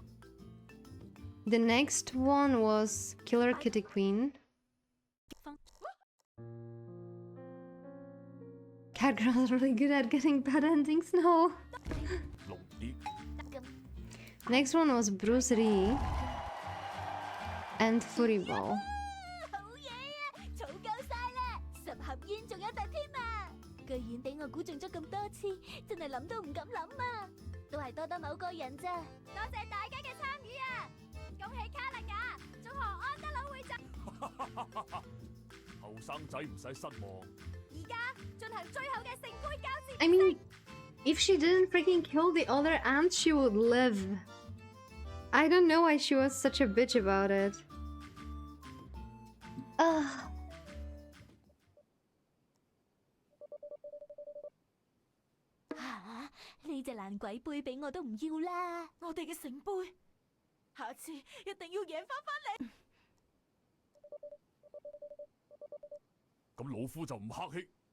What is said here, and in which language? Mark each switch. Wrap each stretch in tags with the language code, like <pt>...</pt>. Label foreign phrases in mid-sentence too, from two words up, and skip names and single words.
<en>The next one was Killer Kitty Queen. Catgirl is really good at getting bad endings now. Next one was Bruce Lee. And Fury Ball.</en> <yue>儲夠晒啦，10盒煙仲有一隻添啊！居然俾我估中咗咁多次，真係諗都唔敢諗啊！都係多得某個人咋。多謝大家嘅參與啊！恭喜卡利亞，祝賀安德魯會長。後生仔唔使失望。而家進行最後嘅聖杯交接。</yue> <en>I mean, if she didn't freaking kill the other ant, she would live. I don't know why she was such a bitch about it. Ugh.</en> <yue>呢隻爛鬼杯俾我都唔要啦！我哋嘅聖杯，下次一定要贏翻嚟。咁老夫就唔客氣。</yue>